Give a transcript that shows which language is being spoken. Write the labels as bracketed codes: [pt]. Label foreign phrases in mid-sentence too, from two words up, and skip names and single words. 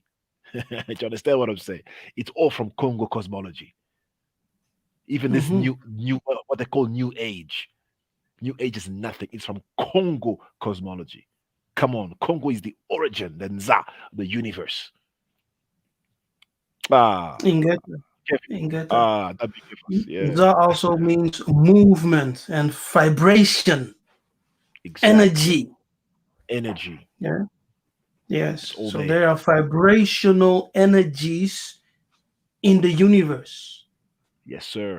[en] Do you understand what I'm saying? It's all from Congo cosmology. Even this Mm-hmm. new what they call New Age. New Age is nothing. It's from Congo cosmology. Come on, Congo is the origin, the Nza, the universe. Ah, Ingeta. Kevin. Ingeta. That'd be Kefas. Za Yeah, also means movement and vibration, exactly. energy. Energy. Yeah. It's Yes. all So there. there are vibrational energies in the universe, Yes, sir.